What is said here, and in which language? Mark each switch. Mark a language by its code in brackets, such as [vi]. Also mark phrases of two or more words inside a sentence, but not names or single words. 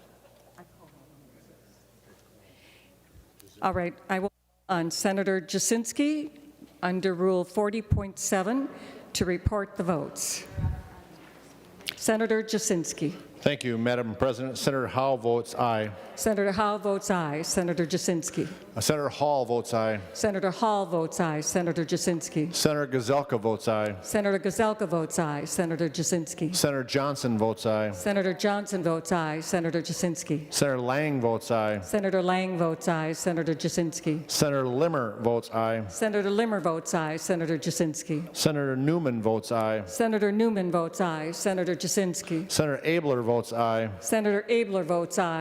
[en] All right, I will on Senator Jasinski under Rule 40.7 to report the votes. Senator Jasinski. Thank you, Madam President. Senator Howe votes aye. Senator Howe votes aye. Senator Jasinski. Senator Hall votes aye. Senator Hall votes aye. Senator Jasinski. Senator Gazelka votes aye. Senator Gazelka votes aye. Senator Jasinski. Senator Johnson votes aye. Senator Johnson votes aye. Senator Jasinski. Senator Lang votes aye. Senator Lang votes aye. Senator Jasinski. Senator Limmer votes aye. Senator Limmer votes aye. Senator Jasinski. Senator Newman votes aye. Senator Newman votes aye. Senator Jasinski. Senator Abler votes aye. Senator Abler votes aye.